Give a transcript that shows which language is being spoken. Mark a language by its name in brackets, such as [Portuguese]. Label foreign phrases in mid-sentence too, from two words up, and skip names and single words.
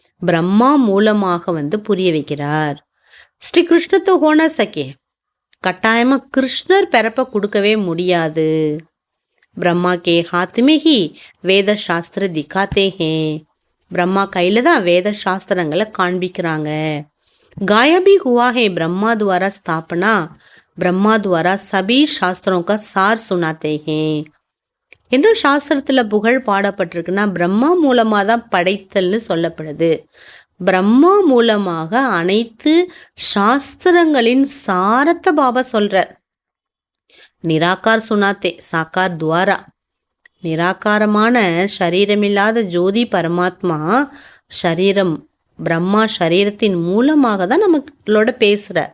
[Tamil] ஆகையினால பிரம்மா மூலமாக புரிய வைக்கிறார். [Hindi] श्री कृष्ण तो हो ना सके, [Tamil] கட்டாயமா கிருஷ்ணர் பிறப்ப கொடுக்கவே முடியாது. [Hindi] ब्रह्मा के हाथ में ही वेद शास्त्र दिखाते हैं, [Tamil] பிரம்மா கையில தான் வேத சாஸ்திரங்களை காண்பிக்கிறாங்க. [Hindi] गाया भी हुआ है ब्रह्मा द्वारा स्थापना, ब्रह्मा द्वारा सभी शास्त्रों का सार सुनाते हैं. [Tamil] என்ன சாஸ்திரத்தில் புகழ் பாடப்பட்டிருக்குன்னா பிரம்மா மூலமாக தான் படைத்தல்னு சொல்லப்படுது. பிரம்மா மூலமாக அனைத்து சாஸ்திரங்களின் சாரத்தை பாபா சொல்றார். [Hindi] निराकार सुनाते साकार द्वारा, [Tamil] நிராகாரமான சரீரமில்லாத ஜோதி பரமாத்மா சரீரம் பிரம்மா சரீரத்தின் மூலமாக தான் நம்மளோட பேசுகிறார்.